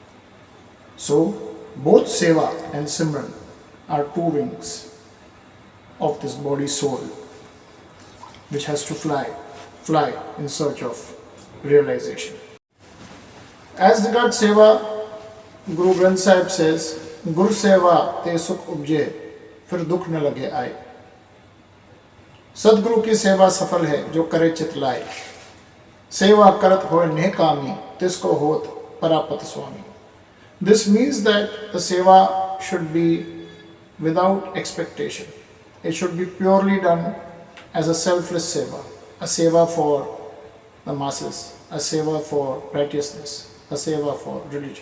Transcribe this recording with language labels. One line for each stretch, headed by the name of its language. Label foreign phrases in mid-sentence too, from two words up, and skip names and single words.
English: So both seva and simran are two wings of this body soul, which has to fly in search of realization. As regards seva, Guru Granth Sahib says,
Punjabi: "ਗੁਰ ਸੇਵਾ ਤੇ ਸੁਖ ਉਪਜੇ, ਫਿਰ ਦੁਖ ਨ ਲਗੇ ਆਏ। ਸਦਗੁਰੂ ਕੀ ਸੇਵਾ ਸਫਲ ਹੈ ਜੋ ਕਰੇ ਚਿਤ ਲਾਏ। ਸੇਵਾ ਕਰਤ ਹੋਏ ਨੇਕਾਮੀ, ਤਿਸਕੋ ਹੋਤ ਪਰਾਪਤ ਸਵਾਮੀ."
English: This means that the seva should be without expectation. It should be purely done as a selfless seva, a seva for the masses, a seva for righteousness, a seva for religion.